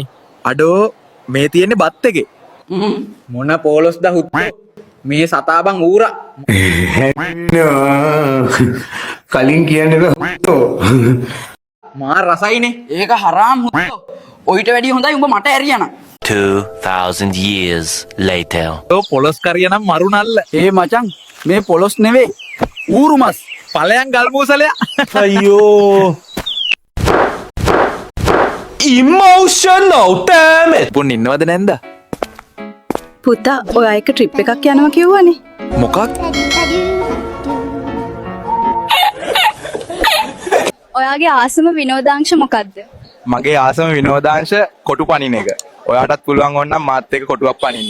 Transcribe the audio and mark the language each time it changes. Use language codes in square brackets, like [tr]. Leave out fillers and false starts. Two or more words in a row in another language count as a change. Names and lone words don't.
[si] අඩෝ මේ තියෙන්නේ බත් එකේ. මොන පොලොස්ද හුත්තෝ? මේ සතා බං ඌරා. කලින් කියන්නේ හුත්තෝ. මා රසයිනේ. ඒක හරාම් හුත්තෝ. ඔයිට වැඩිය හොඳයි උඹ මට ඇරියන. [en] 2000 years later. [si] ඔය පොලොස් කරියා නම් මරු නල්ල. ඒ මචං මේ පොලොස් නෙවෙයි. ඌරු මස්. ඵලයන් ගල් මූසලයා. [en] අයියෝ emotional damn it. [si] පුන් ඉන්නවද නැන්ද? පුතා ඔයා එක ට්‍රිප් එකක් යනවා කිව්වනේ. මොකක්? ඔයාගේ ආසම විනෝදාංශ මොකද්ද? මගේ ආසම විනෝදාංශ කොටු පනින එක. ඔයාටත් පුළුවන් ඕනනම් මාත් එක්ක කොටුවක් පනින්න.